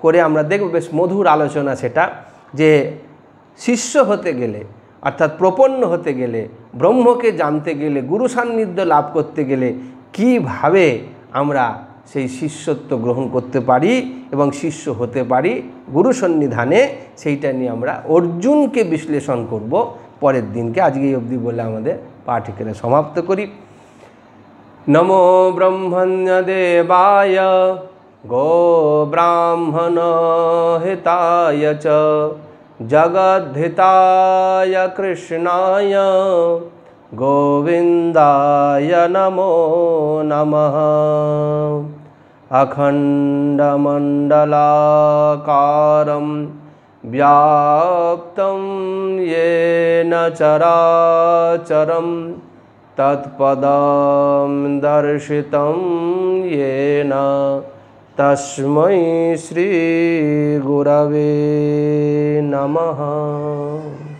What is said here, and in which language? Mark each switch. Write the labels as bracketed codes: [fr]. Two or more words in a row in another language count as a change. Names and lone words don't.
[bn] করে আমরা দেখব বেশ মধুর আলোচনা সেটা, যে শিষ্য হতে গেলে অর্থাৎ প্রপন্ন হতে গেলে, ব্রহ্মকে জানতে গেলে, গুরু সান্নিধ্য লাভ করতে গেলে কিভাবে আমরা সেই শিষ্যত্ব গ্রহণ করতে পারি এবং শিষ্য হতে পারি গুরু সন্নিধানে, সেইটা নিয়ে আমরা অর্জুনকে বিশ্লেষণ করব পরের দিনকে। আজকে এই অবধি বলে আমাদের পাঠ এখানে সমাপ্ত করি। [sa] নমো ব্রহ্মণ্যদেবায় গো ব্রাহ্মণ হিতায় চ জগদ্ধিতায় কৃষ্ণায় গোবিন্দায় নমো নমঃ। অখণ্ডমণ্ডলাকারং व्याप्तं येन चराचरं तत्पदं दर्शितं येन तस्मै श्री गुरवे नमः।